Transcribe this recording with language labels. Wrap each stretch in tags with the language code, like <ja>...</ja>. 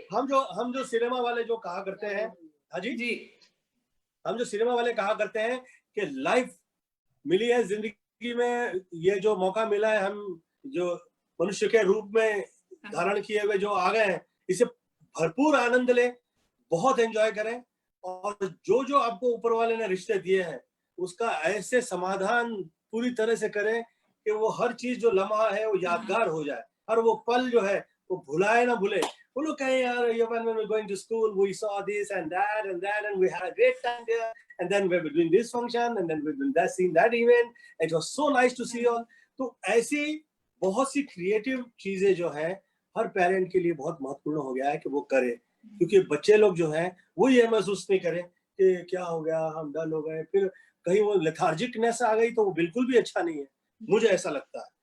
<hi>हम जो सिनेमा वाले जो कहा करते हैं, हाँ जी, हम जो सिनेमा वाले कहा करते हैं कि लाइफ मिली है जिंदगी में, ये जो मौका मिला है, हम जो मनुष्य के रूप में धारण किए हुए जो आ गए हैं, इसे भरपूर आनंद ले, बहुत एंजॉय करें, और जो जो आपको ऊपर वाले ने रिश्ते दिए हैं उसका ऐसे समाधान पूरी तरह से करें कि वो हर चीज जो लम्हा है वो यादगार हो जाए, और वो पल जो है वो भुलाए ना भूले। वो लोग कहें यार</hi> <en>when we were going to school we saw this and that and we had a great time there, and then we were doing this function and then we were seeing that event, it was so nice to see all।</en> <hi>तो ऐसी बहुत सी creative चीजें जो है हर parent के लिए बहुत महत्वपूर्ण हो गया है कि वो करे, क्योंकि बच्चे लोग जो हैं वो ये महसूस नहीं करें कि क्या हो गया, हम डल हो गए, फिर कहीं वो लेथार्जिकनेस आ गई तो वो बिल्कुल भी अच्छा नहीं है, मुझे ऐसा लगता है।</hi>